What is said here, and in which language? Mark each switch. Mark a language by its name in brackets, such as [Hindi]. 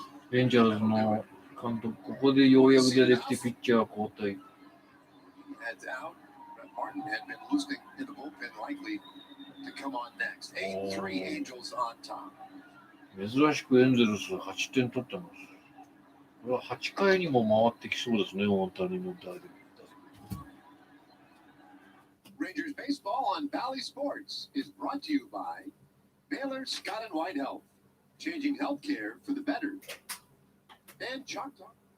[Japanese] レンジャーズの監督ここでようやく出てきてピッチャー交代 [English] Heads out. Brett Martin had been losing in the bullpen, likely to come on next. 8-3 Angels on top. [Japanese] 珍しくエンゼルス8点取ってますこれは8回にも回ってきそうですね大谷の打撃 [English] Rangers baseball on Valley Sports is brought to you by Baylor Scott and White Health, changing healthcare for the better. And Choctaw.